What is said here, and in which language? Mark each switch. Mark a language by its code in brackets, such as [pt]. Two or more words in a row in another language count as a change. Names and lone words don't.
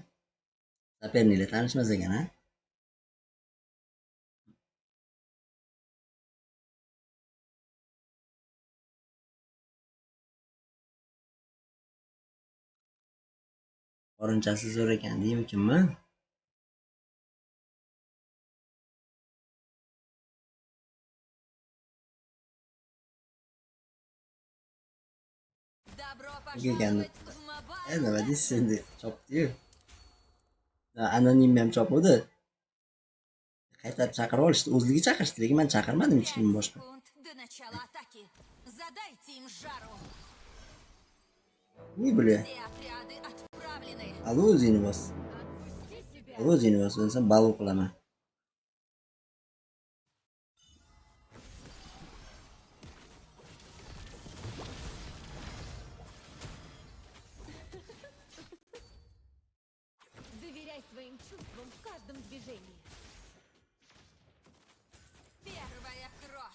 [uz] Saperniklar tanishmas ekan, ha? Qorinchasi zo'r ekan deymikinmi? [ru] Добро [uz] Ekan. [ru] пожаловать в Mobile [uz] Nima deysiz endi? [ru] Legends! [uz] Chopdi-yu. Anonim ham chopdi. Qaytarib chaqirib olishdi. O'zligi chaqirishdi, lekin men chaqirmadim hech [ru] 5 [uz] kimni boshqa. [ru] секунд до начала атаки. Задайте им жару. [uz] Ne bileyim. [ru] Все отряды отправлены. [uz] Alo o'zingni bos. Alo o'zingni bos, bo'lsa balo qilaman. [ru] Доверяй своим чувствам в каждом движении. Первая кровь.